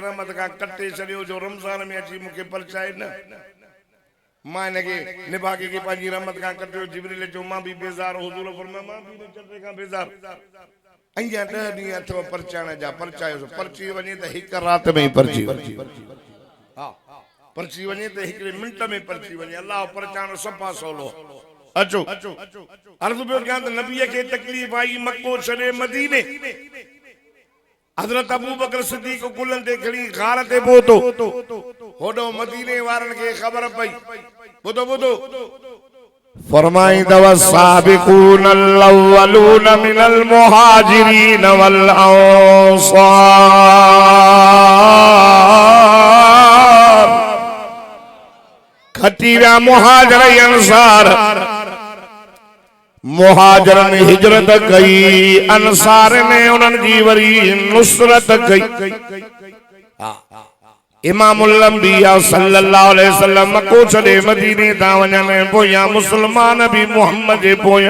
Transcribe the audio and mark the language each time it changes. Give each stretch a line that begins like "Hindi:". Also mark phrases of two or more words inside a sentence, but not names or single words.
Sindhi: रहमत खां कटे छॾियो जो रमज़ान में अची मूंखे परचाए न मां हिनखे निभागे खे पंहिंजी रहमत खां कटियो जिब्रील चयो मां बि बेज़ार हुजूर फरमायो मां बि चटे खां बेज़ार अञा 10 ॾींहं अथव परचाइण जा परचायो परची वञे त हिकु राति में ई परची हा परची वञे त हिकिड़े मिंट में परची वञे अल्लाह परचाइण सफ़ा सवलो अचो अर्ज़ पियो कयां त नबीअ खे तकलीफ़ आई मक्को छॾे मदीने हज़रत अबू बकर सिद्दीक़ गुलनि ते खणी गार ते पहुतो होॾो मदीने वारनि खे ख़बर पई ॿुधो ॿुधो फरमाईंदव
Arabic: السابقون الأولون من المهاجرين وال
Sindhi: अंसार खटी विया मुहाजिर ऐं अंसार मुहाजिर ने हिजरत कई अंसार ने उन्हनि जी वरी नुसरत कई इमामुल अंबिया
Arabic: صلى الله عليه وسلم
Sindhi: मक्को छॾे मदीने तां वञनि पोयां मुस्लमान भी मोहम्मद जे पोयां